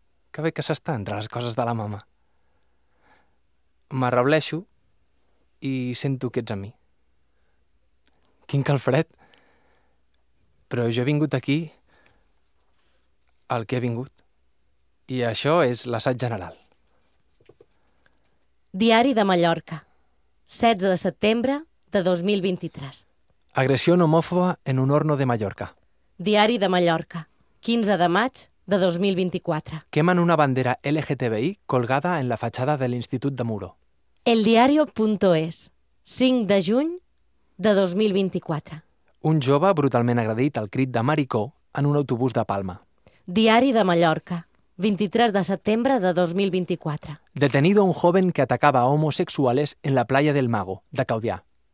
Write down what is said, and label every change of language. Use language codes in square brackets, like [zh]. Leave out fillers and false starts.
[ca] Que bé que s'està entre les coses de la mama. M'arrableixo i sento que ets a mi. Quin calfred! Però jo he vingut aquí el que he vingut. I això és l'assaig general. Diari de Mallorca, 16 de setembre de 2023. [es] Agresión homófoba en un horno de Mallorca. [ca] Diari de Mallorca, 15 de maig de 2024. [es] Queman una bandera LGTBI colgada en la fachada de l'Institut de Muro. [ca] Eldiario.es, 5 de juny de 2024. Un jove brutalment agredit al crit de maricó en un autobús de Palma. Diari de Mallorca, 23 de setembre de 2024. [es] Detenido un joven que atacaba a homosexuales en la playa del Mago, de Calvià.